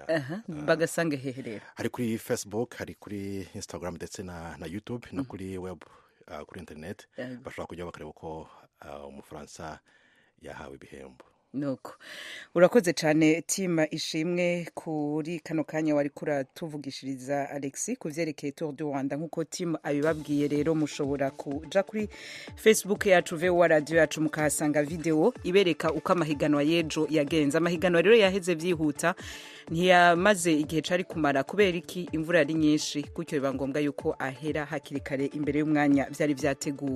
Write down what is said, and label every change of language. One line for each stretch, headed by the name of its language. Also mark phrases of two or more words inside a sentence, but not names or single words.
Rundi: Bagasange hehe rero? Hari kuri Facebook, hari kuri Instagram ndetse na YouTube, no kuri web, kuri internet. Bashobora kujya bakareba uko umufaransa yahawe ibihembo. Nuko urakoze cyane Tima Ishimwe kuri kano kanya wari kuratuvugishiriza Alexi kuvyerekeye Tour du Rwanda. Nkuko Tima abibabwiye, rero mushobora kuja kuri Facebook yacu VOA Radio yacu mukahasanga video ibereka uko amahiganwa yejo yagenze. Amahiganwa rero yaheze vyihuta, ntiyamaze igihe cari kumara kubera iki imvura yari nyinshi, gutyo biba ngombwa yuko ahera hakiri kare imbere y'umwanya vyari vyateguwe.